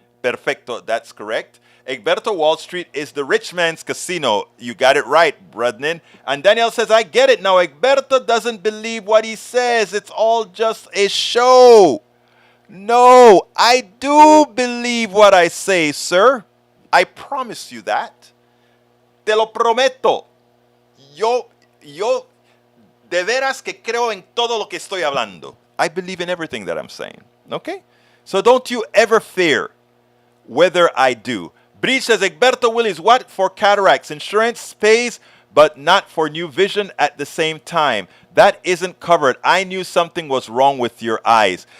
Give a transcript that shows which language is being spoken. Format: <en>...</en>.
<en>Perfecto, that's correct. Egberto, Wall Street is the rich man's casino. You got it right, Bradnan. And Daniel says, I get it now. Egberto doesn't believe what he says. It's all just a show. No, I do believe what I say, sir. I promise you that.</en> <es>Te lo prometo. Yo de veras que creo en todo lo que estoy hablando.</es> <en>I believe in everything that I'm saying. Okay? So don't you ever fear whether I do. Breach says, Egberto Willis, what for cataracts? Insurance pays, but not for new vision at the same time. That isn't covered. I knew something was wrong with your eyes.</en>